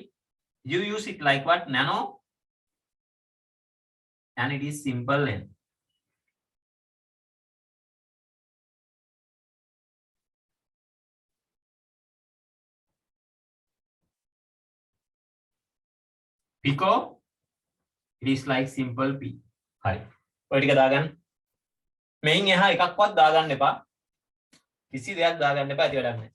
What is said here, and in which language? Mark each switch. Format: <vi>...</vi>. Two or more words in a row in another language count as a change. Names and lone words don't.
<en>You use it like what? Nano. And it is simple N. Pico. It is like simple P. Hi.</en> <si>ඔය ටික දාගන්න. මෙයින් එහා එකක්වත් දාගන්න එපා. කිසි දෙයක් දාගන්න එපා. ඇති වැඩක් නැහැ.</si>